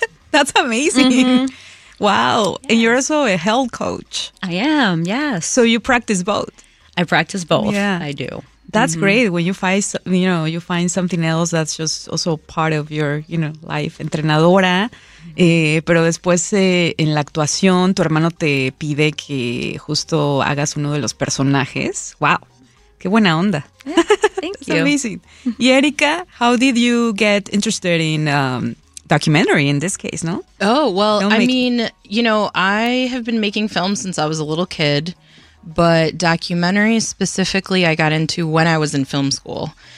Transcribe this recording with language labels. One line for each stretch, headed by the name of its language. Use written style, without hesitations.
English: That's amazing. Mm-hmm. Wow. Yeah. And you're also a health coach. I am, yes. So you practice both. I practice both. Yeah. I do. That's mm-hmm. great when you find, you know, you find something else that's just also part of your, you know, life.
Spanish: Entrenadora. Mm-hmm. Pero después en la actuación, tu hermano te pide que justo hagas uno de los personajes. Wow. Qué buena onda.
English: Yeah, thank you. That's amazing. Y Erika, how did you get interested in... documentary in this case, no? Oh, well, I mean, you know, I have been making films since I was a little kid, but documentaries specifically I got into when I was in film school.